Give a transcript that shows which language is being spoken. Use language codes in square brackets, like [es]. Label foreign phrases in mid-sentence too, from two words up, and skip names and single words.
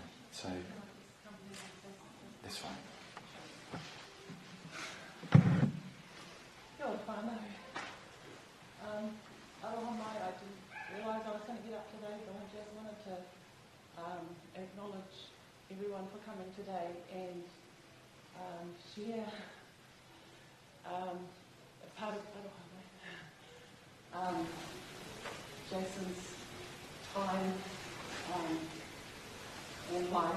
[en] So, that's fine. [mi] Kia ora whānau. Aroha mai, [en] I didn't realise I was going to get up today, but I just wanted to acknowledge everyone for coming today and share part of [mi] Aroha mai. [en] Jason's time in life.